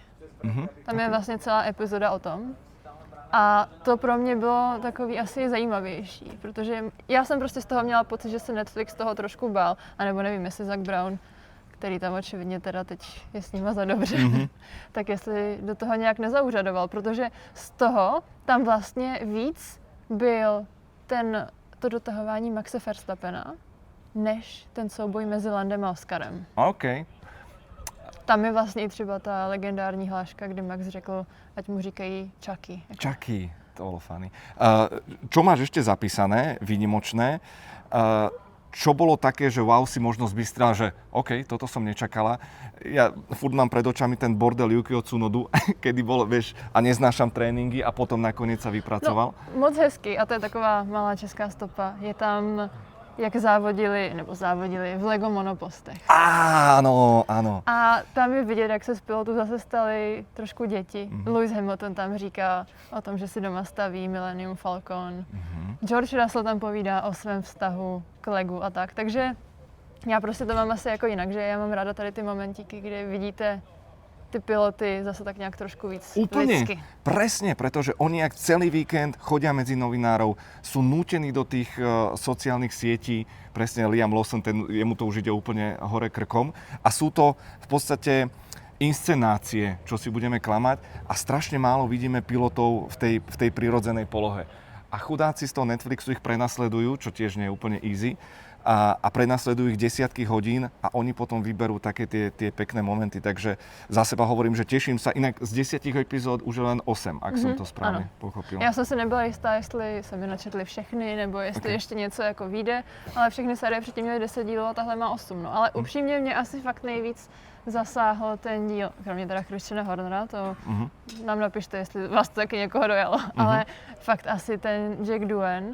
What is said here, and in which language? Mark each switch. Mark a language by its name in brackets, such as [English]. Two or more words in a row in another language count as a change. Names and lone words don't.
[Czech] Tam je vlastně celá epizoda o tom. A to pro mě bylo takový asi zajímavější, protože já jsem prostě z toho měla pocit, že se Netflix toho trošku bál, anebo nevím, jestli Zac Brown, který tam očividně teda teď je s nima za dobře, tak jestli do toho nějak nezauřadoval, protože z toho tam vlastně víc byl to dotahování Maxe Verstappena, než ten souboj mezi Landem a Oscarem. OK. Tam je vlastně třeba ta legendární hláška, kdy Max řekl, ať mu říkají Chucky. [Slovak] Chucky, to bolo funny. Čo máš ešte zapísané, výnimočné? Čo bolo také, že wow, si možno zbystrila, že OK, toto som nečakala. Ja furt mám pred očami ten bordel Yukio Tsunodu, kedy bol, vieš, a neznášam tréninky a potom nakoniec sa vypracoval. [Czech] No, moc hezky a to je taková malá česká stopa. Je tam jak závodili v Lego monopostech. [Slovak] Áno, áno. [Czech] A tam je vidět, jak se z pilotů zase stali trošku děti. Lewis Hamilton tam říká o tom, že si doma staví Millennium Falcon. George Russell tam povídá o svém vztahu k Legu a tak. Takže já prostě to mám asi jako jinak, že já mám ráda tady ty momentíky, kdy vidíte ty piloty zase tak nejak trošku víc [Slovak] Úplne, [Czech] lidsky. [Slovak] presne, pretože oni ak celý víkend chodia medzi novinárov, sú nútení do tých sociálnych sietí, presne Liam Lawson, jemu to už ide úplne hore krkom a sú to v podstate inscenácie, čo si budeme klamať a strašne málo vidíme pilotov v tej prirodzenej polohe. A chudáci z toho Netflixu ich prenasledujú, čo tiež nie je úplne easy, a prenasledujú ich desiatky hodín a oni potom vyberú také tie pekné momenty. Takže za seba hovorím, že teším sa. Inak z 10 epizód už je len 8, ak som to správne pochopil. [Czech] Já jsem si nebyla jistá, jestli se mi načetli všechny, nebo jestli ještě něco jako vyjde, ale všechny série předtím měly 10 dílů a tahle má 8. No. Ale upřímně mě asi fakt nejvíc zasáhl ten díl, kromě teda Christiana Hornera, to nám napište, jestli vás to taky někoho dojalo, ale fakt asi ten Jack Doohan.